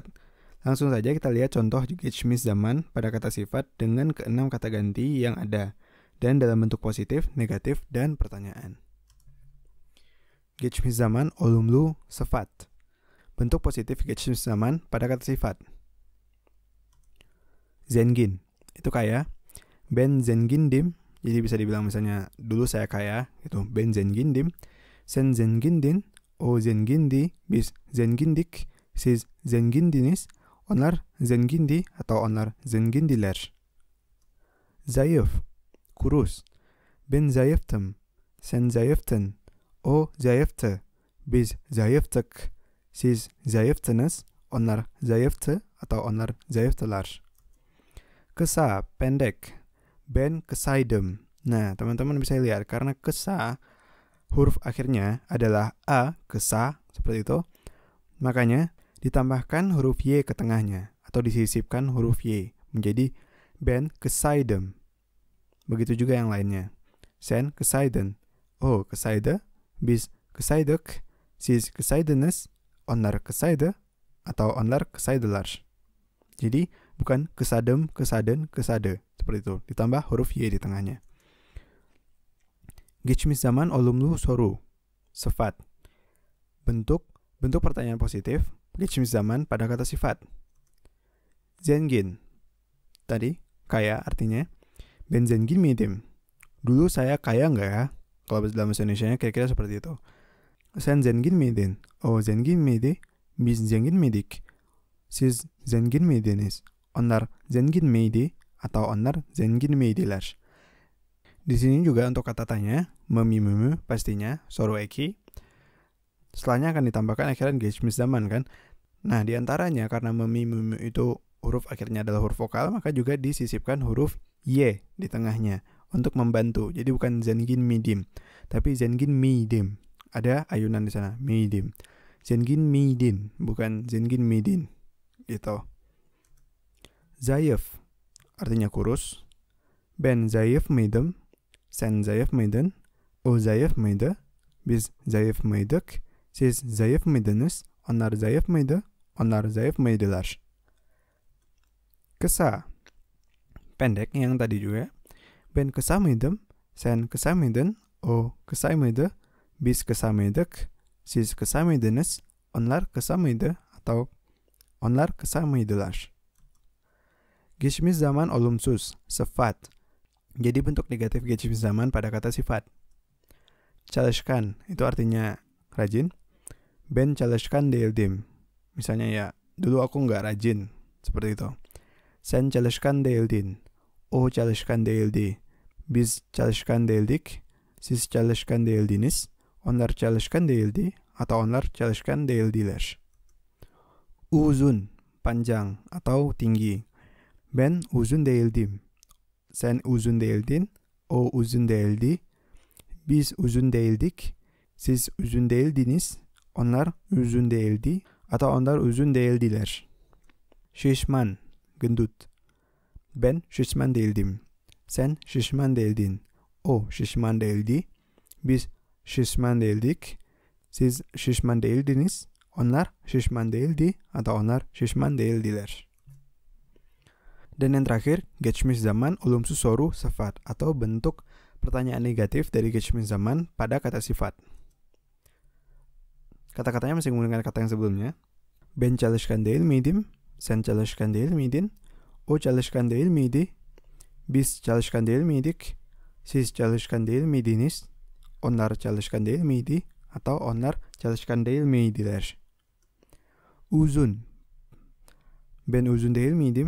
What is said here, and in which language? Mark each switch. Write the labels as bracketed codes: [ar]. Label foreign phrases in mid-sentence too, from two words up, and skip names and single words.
[id] Langsung saja kita lihat contoh geçmiş zaman pada kata sifat dengan keenam kata ganti yang ada, dan dalam bentuk positif, negatif, dan pertanyaan. [tr] Geçmiş zaman olumlu sıfat. [id] Bentuk positif [tr] geçmiş zaman [id] pada kata sifat. Zengin, itu kaya. [tr] Ben zengindim, [id] jadi bisa dibilang misalnya dulu saya kaya, gitu. [tr] Ben zengindim. Sen zengindin, o zengindi, biz zengindik, siz zengindiniz, onlar zengindi atau onlar zengindiler. [id] Zayıf, kurus. [tr] Ben zayıftım, Sen zayıftın. O zayıftı. Biz zayıftık. Siz zayıftınız. Onlar zayıftı atau onlar zayıftılar. Kısa, pendek. Ben kısaydım. [id] Nah, teman-teman bisa lihat karena kesa huruf akhirnya adalah a, kesa, seperti itu. Makanya ditambahkan huruf y ke tengahnya atau disisipkan huruf y menjadi [tr] ben kısaydım. [id] Begitu juga yang lainnya. [tr] Sen kısaydın. O kısaydı. Biz kısaydık. Siz kısaydınız. Onlar kısaydı. Atau onlar kısaydılar. [id] Jadi bukan [tr] kesadem, kesadın, kesade. [id] Seperti itu. Ditambah huruf y di tengahnya. [tr] Geçmiş zaman olumlu soru. [id] Sifat. Bentuk pertanyaan positif. [tr] Geçmiş zaman [id] pada kata sifat. Zengin. Tadi kaya artinya. [tr] Ben zengin miydim? [id] Dulu saya kaya nggak ya? Kalau dalam bahasa Indonesia kira-kira seperti itu. [tr] Sen zengin miydin? O zengin miydi? Biz zengin miydik? Siz zengin miydiniz? Onlar zengin miydi? Atau onlar zengin miydiler? [id] Di sini juga untuk kata tanya, memimumu pastinya, [tr] soru eki. [id] Setelahnya akan ditambahkan akhiran [tr] geçmiş zaman [id] kan. Nah, diantaranya karena memimumu itu huruf akhirnya adalah huruf vokal, maka juga disisipkan huruf y di tengahnya untuk membantu. Jadi bukan [tr] zengin midim, [id] tapi [tr] zengin midim. [id] Ada ayunan di sana, midim. [tr] Zengin midin, [id] bukan [tr] zengin midin. [id] Gitu. Zayıf artinya kurus. [tr] Ben zayıf mıydım? Sen zayıf mıydın? O zayıf mıydı? Biz zayıf mıydık? Siz zayıf mıydınız? Onlar zayıf mıydı? Onlar zayıf mıydılar? Kısa. [id] Pendek yang tadi juga. [tr] Ben kısa mıydım? Sen kısa mıydın? O kısa mıydı? Biz kısa mıydık? Siz kısa mıydınız? Onlar kısa mıydı? Atau onlar kısa mıydılar? Geçmiş zaman olumsuz, [id] sifat. Jadi bentuk negatif [tr] geçmiş zaman [id] pada kata sifat. Çalışkan, itu artinya rajin. [tr] Ben çalışkan değildim. [id] Misalnya ya, dulu aku nggak rajin. Seperti itu. [tr] Sen çalışkan değildin. O çalışkan değildi. Biz çalışkan değildik. Siz çalışkan değildiniz. Onlar çalışkan değildi. Atau onlar çalışkan değildiler. Uzun, [id] panjang atau tinggi. [tr] Ben uzun değildim. Sen uzun değildin. O uzun değildi. Biz uzun değildik. Siz uzun değildiniz. Onlar uzun değildi. Atau onlar uzun değildiler. Şişman, gendut. Ben şişman değildim. Sen şişman değildin. O şişman değildi. Biz şişman değildik. Siz şişman değildiniz. Onlar şişman değildi. Atau onlar şişman değildiler. [id] Dan yang terakhir, [tr] geçmiş zaman olumsuz soru [id] sifat atau bentuk pertanyaan negatif dari [tr] geçmiş zaman [id] pada kata sifat. Kata-katanya masih menggunakan kata yang sebelumnya. [tr] Ben çalışkan değil miydim? Sen çalışkan değil miydin? O çalışkan değil miydi? Biz çalışkan değil miydik? Siz çalışkan değil miydiniz? Onlar çalışkan değil miydi? Atau onlar çalışkan değil miydiler? Uzun. Ben uzun değil miydim?